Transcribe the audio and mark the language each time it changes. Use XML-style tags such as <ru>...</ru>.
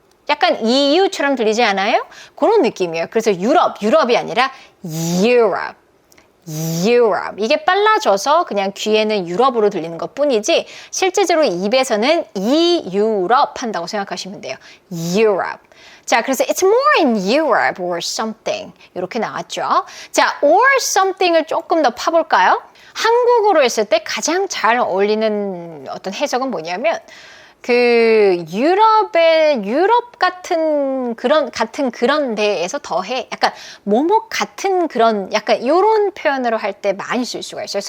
<ko>약간 EU처럼 들리지 않아요? 그런 느낌이에요. 그래서 유럽이 아니라 Europe. 이게 빨라져서 그냥 귀에는 유럽으로 들리는 것 뿐이지 실제적으로 입에서는 유럽 한다고 생각하시면 돼요. Europe. 자, 그래서</ko> <en>it's more in Europe or something</en> <ko>이렇게 나왔죠. 자,</ko> <en>or something</en> <ko>을 조금 더 파볼까요? 한국어로 했을 때 가장 잘 어울리는 어떤 해석은 뭐냐면 그 유럽 같은 그런 데에서 더해 약간 뭐뭐 같은 그런 약간 이런 표현으로 할 때 많이 쓸 수가 있어요.</ko>